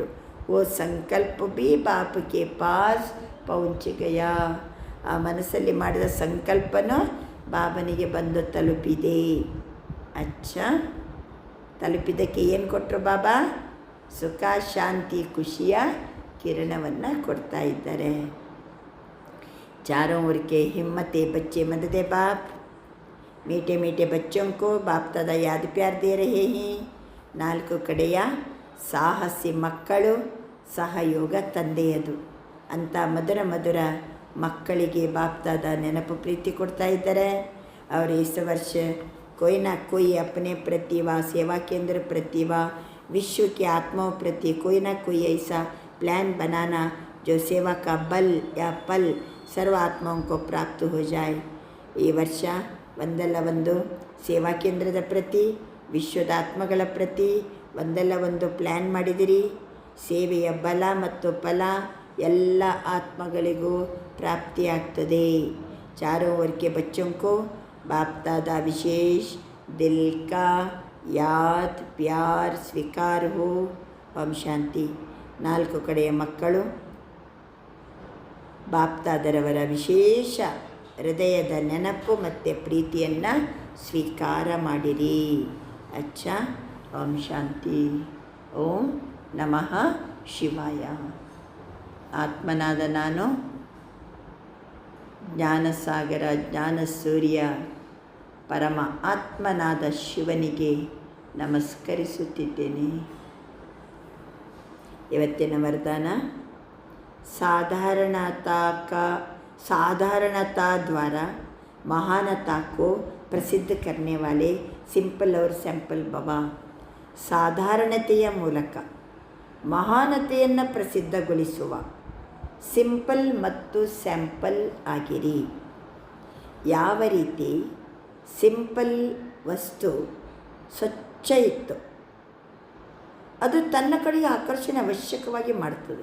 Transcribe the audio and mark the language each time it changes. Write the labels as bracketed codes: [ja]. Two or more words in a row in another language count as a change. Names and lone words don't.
[hi] ओ संकल्प भी बाप के पास पहुँच गया. [kn] ಆ ಮನಸ್ಸಲ್ಲಿ ಮಾಡಿದ ಸಂಕಲ್ಪನೂ ಬಾಬನಿಗೆ ಬಂದು ತಲುಪಿದೆ. ಅಚ್ಚಾ, ತಲುಪಿದ್ದಕ್ಕೆ ಏನು ಕೊಟ್ಟರು ಬಾಬಾ? ಸುಖ, ಶಾಂತಿ, ಖುಷಿಯ ಕಿರಣವನ್ನು ಕೊಡ್ತಾ ಇದ್ದಾರೆ. [hi] चारों ओर के हिम्मते बच्चे मददे बाप, मीठे मीठे बच्चों को बाप दादा याद प्यार दे रहे हैं. [kn] ನಾಲ್ಕು ಕಡೆಯ ಸಾಹಸಿ ಮಕ್ಕಳು ಸಹಯೋಗ ತಂದೆಯದು ಅಂತ ಮಧುರ ಮಧುರ ಮಕ್ಕಳಿಗೆ ಬಾಪ್ ದಾದಾ ನೆನಪು ಪ್ರೀತಿ ಕೊಡ್ತಾ ಇದ್ದಾರೆ. [hi] और इस वर्ष कोई ना कोई अपने प्रति व सेवा केंद्र प्रति व विश्व की आत्माओं प्रति कोई ना कोई ऐसा प्लान बनाना जो सेवा का बल या पल सर्व आत्माओं को प्राप्त हो जाए. [kn] ಈ ವರ್ಷ ಒಂದಲ್ಲ ಒಂದು ಸೇವಾ ಕೇಂದ್ರದ ಪ್ರತಿ, ವಿಶ್ವದ ಆತ್ಮಗಳ ಪ್ರತಿ ಒಂದಲ್ಲ ಒಂದು ಪ್ಲ್ಯಾನ್ ಮಾಡಿದಿರಿ. ಸೇವೆಯ ಬಲ ಮತ್ತು ಫಲ ಎಲ್ಲ ಆತ್ಮಗಳಿಗೂ ಪ್ರಾಪ್ತಿಯಾಗ್ತದೆ. [hi] चारों ओर के बच्चों को बाप दादा विशेष दिल का याद प्यार स्वीकार हो. [kn] ಓಂ ಶಾಂತಿ. ನಾಲ್ಕು ಕಡೆಯ ಮಕ್ಕಳು ಬಾಪ್ ದಾದರವರ ವಿಶೇಷ ಹೃದಯದ ನೆನಪು ಮತ್ತು ಪ್ರೀತಿಯನ್ನು ಸ್ವೀಕಾರ ಮಾಡಿರಿ. ಅಚ್ಚಾ. ಓಂ ಶಾಂತಿ. ಓಂ ನಮಃ ಶಿವಾಯ. ಆತ್ಮನಾದ ನಾನು ಜ್ಞಾನಸಾಗರ, ಜ್ಞಾನ ಸೂರ್ಯ, ಪರಮ ಆತ್ಮನಾದ ಶಿವನಿಗೆ ನಮಸ್ಕರಿಸುತ್ತಿದ್ದೇನೆ. ಇವತ್ತಿನ ವರದಾನ [hi] साधारणता द्वारा महानता को प्रसिद्ध करने वाले सिंपल और सैंपल बाबा. [kn] ಸಾಧಾರಣತೆಯ ಮೂಲಕ ಮಹಾನತೆಯನ್ನು ಪ್ರಸಿದ್ಧಗೊಳಿಸುವ ಸಿಂಪಲ್ ಮತ್ತು ಸ್ಯಾಂಪಲ್ ಆಗಿರಿ. ಯಾವ ರೀತಿ ಸಿಂಪಲ್ ವಸ್ತು ಸ್ವಚ್ಛ ಇತ್ತು, ಅದು ತನ್ನ ಕಡೆಗೆ ಆಕರ್ಷಣೆ ಅವಶ್ಯಕವಾಗಿ ಮಾಡ್ತದೆ.